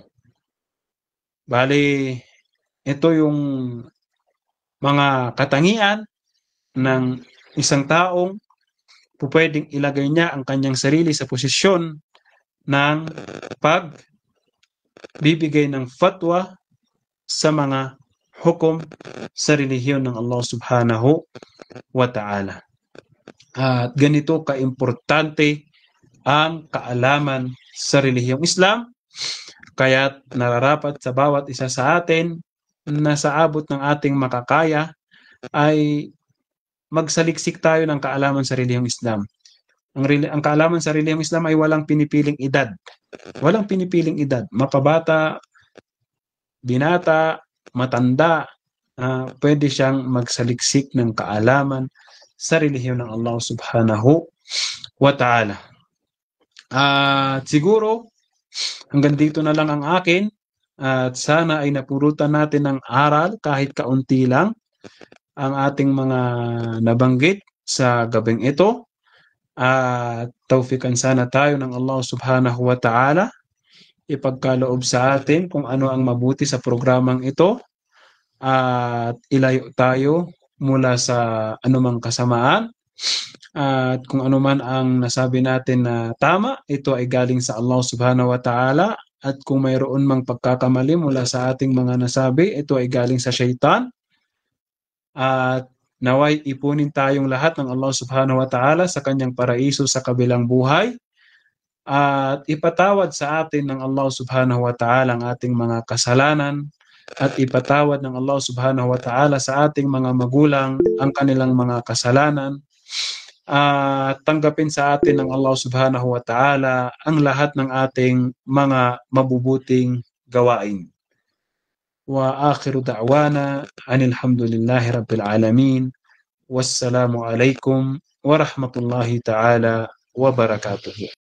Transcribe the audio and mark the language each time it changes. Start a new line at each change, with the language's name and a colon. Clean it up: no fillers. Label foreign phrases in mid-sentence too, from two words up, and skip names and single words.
Filipino: Bali, ito yung mga katangian ng isang taong pwedeng ilagay niya ang kanyang sarili sa posisyon ng pagbibigay ng fatwa sa mga hukom sa relihiyon ng
Arabic: الله سبحانه وتعالى.
Filipino: At ganito kaimportante ang kaalaman sa relihiyong Islam, kaya nararapat sa bawat isa sa atin na sa abot ng ating makakaya ay magsaliksik tayo ng kaalaman sa relihiyong Islam. Ang kaalaman sa relihiyong Islam ay walang pinipiling edad. Walang pinipiling edad. Mapabata, binata, matanda, pwede siyang magsaliksik ng kaalaman sa relihiyon ng
Arabic: الله سبحانه وتعالى.
Filipino: At siguro hanggang dito na lang ang akin, at sana ay napurutan natin ng aral kahit kaunti lang ang ating mga nabanggit sa gabing ito. At tawfikan sana tayo ng
Arabic: الله سبحانه وتعالى,
Filipino: ipagkaloob sa atin kung ano ang mabuti sa programang ito at ilayo tayo mula sa anumang kasamaan. At kung ano man ang nasabi natin na tama, ito ay galing sa
Arabic: الله سبحانه وتعالى.
Filipino: At kung mayroon mang pagkakamali mula sa ating mga nasabi, ito ay galing sa syaitan. At naway ipunin tayong lahat ng
Arabic: الله سبحانه وتعالى
Filipino: sa kanyang paraiso sa kabilang buhay. At ipatawad sa atin ng
Arabic: الله سبحانه وتعالى
Filipino: ang ating mga kasalanan. At ipatawad ng
Arabic: الله سبحانه وتعالى
Filipino: sa ating mga magulang ang kanilang mga kasalanan. At tanggapin sa atin ng
Arabic: الله سبحانه وتعالى
Filipino: ang lahat ng ating mga mabubuting gawain.
Arabic: وآخر دعوانا أن الحمد لله رب العالمين. والسلام عليكم ورحمة الله تعالى وبركاته.